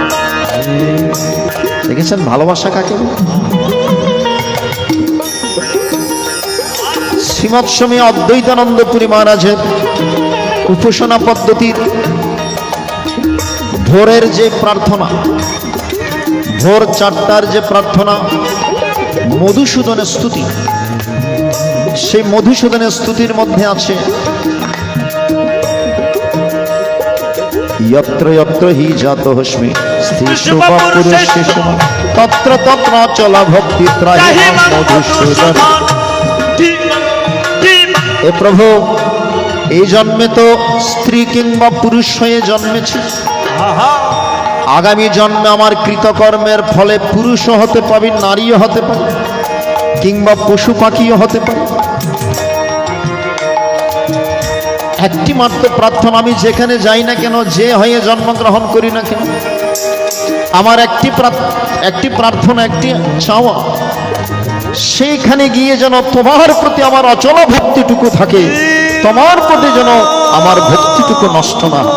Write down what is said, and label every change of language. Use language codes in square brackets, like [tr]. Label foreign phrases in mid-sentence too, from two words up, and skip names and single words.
[bn] দেখেছেন ভালোবাসা কাকে? শ্রীমৎ স্বামী অদ্বৈতানন্দ পুরী মহারাজের উপাসনা পদ্ধতির ভোরের যে প্রার্থনা, ভোর 4টার যে প্রার্থনা, মধুসূদনের স্তুতি, সেই মধুসূদনের স্তুতির মধ্যে আছে, [sa] यत्र यत्र हि जातोऽस्मि स्त्रीषु वा पुरुषेषु तत्र तत्र चल भक्ति त्राहि मधुसूदन। [bn] এ প্রভু, এই জন্মে তো স্ত্রী কিংবা পুরুষ হয়ে জন্মেছি, আগামী জন্মে আমার কৃতকর্মের ফলে পুরুষও হতে পারি, নারীও হতে পারি। কিংবা পশু পাখিও হতে পারে। একটি মাত্র প্রার্থনা, আমি যেখানে যাই না কেন, যে হয়ে জন্মগ্রহণ করি না কেন, আমার একটি প্রার্থনা, একটি চাওয়া, সেইখানে গিয়ে যেন তোমার প্রতি আমার অচল ভক্তিটুকু থাকে, তোমার প্রতি যেন আমার ভক্তিটুকু নষ্ট না হয়।